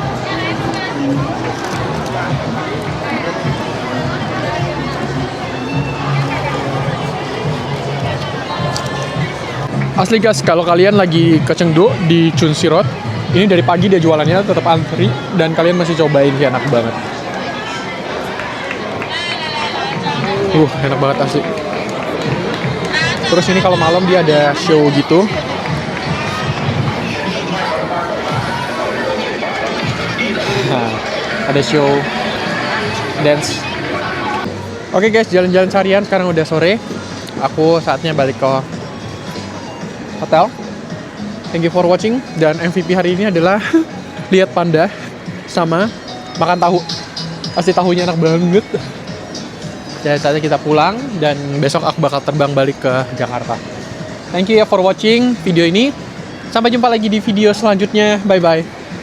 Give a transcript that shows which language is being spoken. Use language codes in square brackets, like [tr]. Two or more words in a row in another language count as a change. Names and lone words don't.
[id] Asli guys, kalau kalian lagi ke Chengdu di Chunxi Road, ini dari pagi dia jualannya tetap antri dan kalian masih cobain, sih enak banget. Enak banget asli. Terus ini kalau malam dia ada show gitu. Nah, ada [en] show dance. [id] Oke guys, jalan-jalan seharian sekarang udah sore. Aku saatnya balik ke hotel. [en] Thank you for watching. [id] Dan MVP hari ini adalah lihat panda sama makan tahu. Pasti tahunya enak banget. Dan saatnya kita pulang dan besok aku bakal terbang balik ke Jakarta. [en] Thank you ya for watching video ini. [id] Sampai jumpa lagi di video selanjutnya. [en] Bye bye.